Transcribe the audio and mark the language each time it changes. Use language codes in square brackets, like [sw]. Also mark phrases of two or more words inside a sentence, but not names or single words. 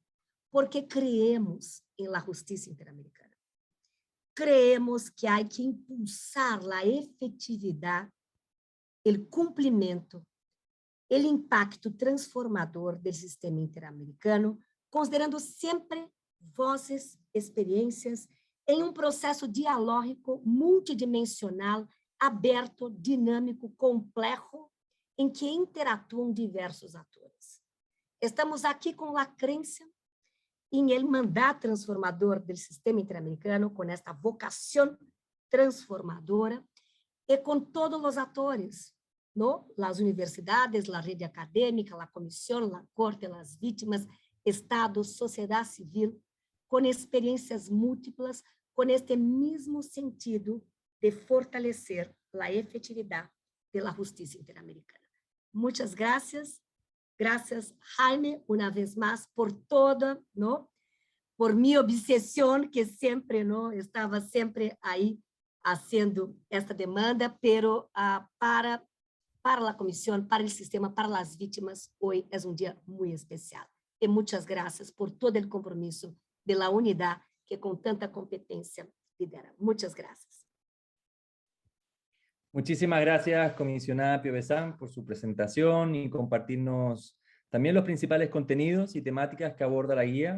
[es] Porque creemos en la justicia interamericana. Creemos que hay que impulsar la efectividad, el cumplimiento, el impacto transformador del sistema interamericano, considerando siempre voces, experiencias, [pt] em um processo dialógico multidimensional, aberto, dinâmico, complexo, em que interatuam diversos atores. Estamos aqui com a crença em el mandato transformador do sistema interamericano, com esta vocação transformadora, e com todos os atores, [es] ¿no? Las universidades, la rede académica, la comisión, la corte, las víctimas, Estado, [pt] sociedade civil, com experiências múltiplas, com este mesmo sentido de fortalecer a efetividade da justiça interamericana. Muitas graças. Graças, Jaime, uma vez mais, [es] por toda, ¿no?, por mi obsesión, que sempre, ¿no?, [pt] estava sempre aí [es] haciendo esta demanda, pero para para la comisión, para el sistema, para las víctimas, hoy es un día muy especial. Y muchas gracias por todo el compromiso de la unidad que con tanta competencia lidera. Muchas gracias. Muchísimas gracias, comisionada Piovesan, por su presentación y compartirnos también los principales contenidos y temáticas que aborda la guía